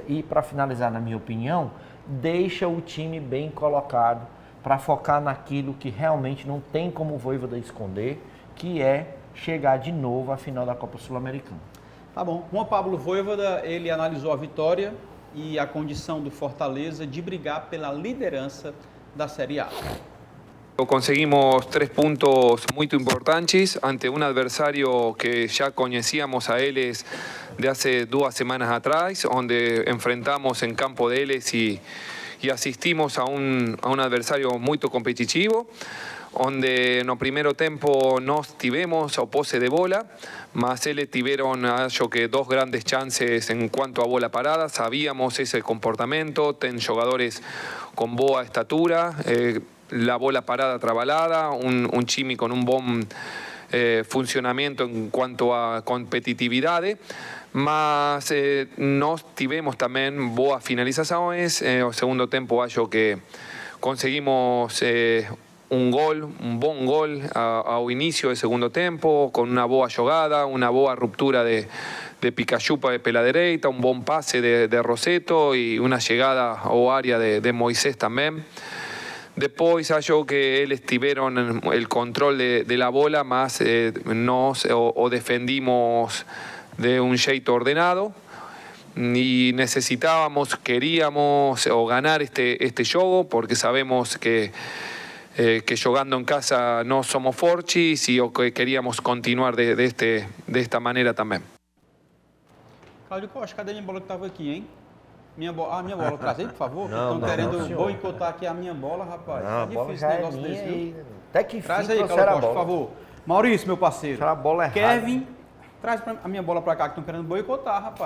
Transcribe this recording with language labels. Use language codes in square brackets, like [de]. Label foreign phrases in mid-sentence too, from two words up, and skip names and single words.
[pt] E para finalizar, na minha opinião, deixa o time bem colocado para focar naquilo que realmente não tem como o Vojvoda esconder, que é chegar de novo à final da Copa Sul-Americana. Tá bom. Juan Pablo Vojvoda, ele analisou a vitória e a condição do Fortaleza de brigar pela liderança da Série A. [es] Conseguimos 3 puntos muy importantes ante un adversario que ya conocíamos a ellos de hace 2 semanas atrás, donde enfrentamos en campo de ellos y asistimos a un adversario muy competitivo, donde [pt] no primeiro tempo nós tivemos a posse de bola, mas eles tiveram, acho que, 2 grandes chances [es] en cuanto a bola parada. Sabíamos ese comportamento, ten jogadores con [pt] boa estatura, [es] la bola parada trabalhada, un time con un buen funcionamiento en cuanto a competitividade, [pt] mas nós tivemos [es] también [pt] boas finalizações. O segundo tempo acho que [es] conseguimos un buen gol ao inicio del segundo tempo, con una [pt] boa jogada, [es] una boa ruptura de Pikachu [pt] pela direita, [es] un buen pase de Rossetto y una llegada ao área de Moisés también. Después [pt] acho que eles [es] tiveron el control de la bola, mas nos o defendimos de un jeito ordenado y necesitábamos, queríamos ganar este jogo, porque sabemos que jugando en casa no somos fortes y que queríamos continuar de esta manera también. [pt] Cláudio Costa, cadê minha bola que estava aqui, hein? Minha bola traz aí, por favor. Não, Estão querendo boicotar aqui a minha bola, rapaz. Não, a bola já é minha aí. Até que traz fim aí, trouxeram Cláudio a Costa, bola. por favor. Maurício, meu parceiro. A bola errada. Kevin, traz a minha bola pra cá, que estão querendo boicotar, rapaz.